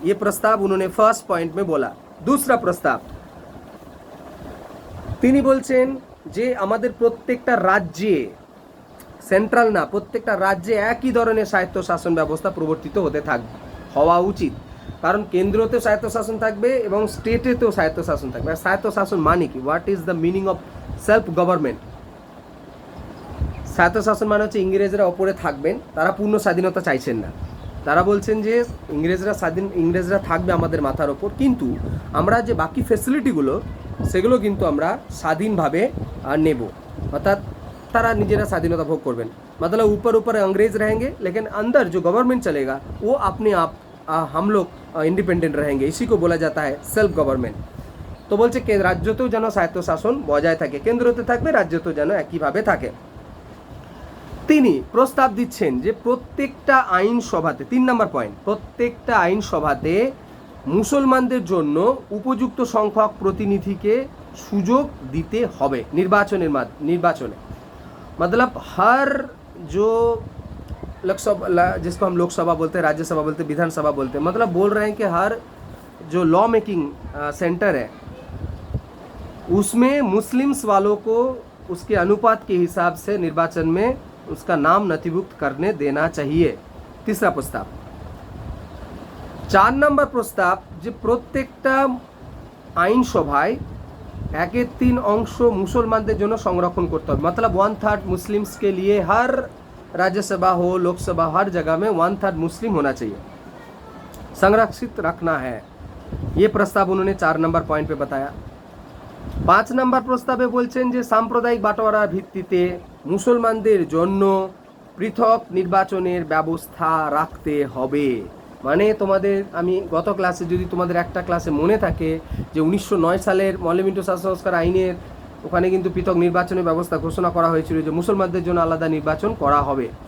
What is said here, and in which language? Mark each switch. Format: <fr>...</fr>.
<hi>ये प्रस्ताव उन्होंने फर्स्ट पॉइंट में बोला। दूसरा प्रस्ताव,</hi> <bn>তিনি বলছেন যে আমাদের প্রত্যেকটা রাজ্যে, সেন্ট্রাল না, প্রত্যেকটা রাজ্যে একই ধরনের স্বায়ত্তশাসন ব্যবস্থা প্রবর্তিত হওয়া উচিত। কারণ কেন্দ্রতেও স্বায়ত্তশাসন থাকবে এবং স্টেটেতেও স্বায়ত্তশাসন থাকবে। আর স্বায়ত্তশাসন মানে কি,</bn> <en>What is the meaning of self government?</en> <bn>স্বায়ত্তশাসন মানে হচ্ছে ইংরেজরা ওপরে থাকবেন, তারা পূর্ণ স্বাধীনতা চাইছেন না। তারা বলছেন যে ইংরেজরা থাকবে আমাদের মাথার ওপর, কিন্তু আমরা যে বাকি ফ্যাসিলিটিগুলো সেগুলো কিন্তু আমরা স্বাধীনভাবে নেব, অর্থাৎ তারা নিজেরা স্বাধীনতা ভোগ করবেন।</bn> <hi>मतलब ऊपर अंग्रेज रहेंगे लेकिन अंदर जो गवर्नमेंट चलेगा वो अपने आप हम लोग इंडिपेंडेंट रहेंगे। इसी को बोला जाता है सेल्फ गवर्नमेंट।</hi> <bn>তো বলছে রাজ্যতেও যেন স্বায়ত্তশাসন বজায় থাকে, কেন্দ্রতে থাকবে, রাজ্যতেও যেন একইভাবে থাকে। তিনি প্রস্তাব দিচ্ছেন যে প্রত্যেকটা আইনসভাতে, 3 নম্বর পয়েন্ট, প্রত্যেকটা আইনসভাতে মুসলমানদের জন্য উপযুক্ত সংখ্যক প্রতিনিধিকে সুযোগ দিতে হবে নির্বাচনে।</bn> <hi>मतलब हर जो लोकसभा, जिसको हम लोकसभा बोलते हैं, राज्यसभा बोलते हैं, विधानसभा बोलते हैं, मतलब बोल रहे हैं कि हर जो लॉ मेकिंग सेंटर है उसमें मुस्लिम्स वालों को उसके अनुपात के हिसाब से निर्वाचन में उसका नाम नथिभुक्त करने देना चाहिए। तीसरा प्रस्ताव।</hi> <bn>4 নম্বর প্রস্তাব যে প্রত্যেকটা আইনসভায় 1/3 অংশ মুসলমানদের জন্য সংরক্ষণ করতে হবে।</bn> <hi>मतलब 1/3 मुस्लिम्स के लिए हर राज्यसभा हो, लोकसभा, हर जगह में 1/3 मुस्लिम होना चाहिए, संरक्षित रखना है। ये प्रस्ताव उन्होंने 4 नंबर पॉइंट पे बताया।</hi> <bn>5 নম্বর প্রস্তাবে বলছেন যে সাম্প্রদায়িক বাটোয়ারার ভিত্তিতে মুসলমানদের জন্য পৃথক নির্বাচনের ব্যবস্থা রাখতে হবে। মানে তোমাদের আমি গত ক্লাসে যদি তোমাদের একটা ক্লাসে মনে থাকে যে 1909 সালের মৌলভী সংস্কার আইনের ওখানে কিন্তু পৃথক নির্বাচনের ব্যবস্থা ঘোষণা করা হয়েছিল যে মুসলমানদের জন্য আলাদা নির্বাচন করা হবে।</bn>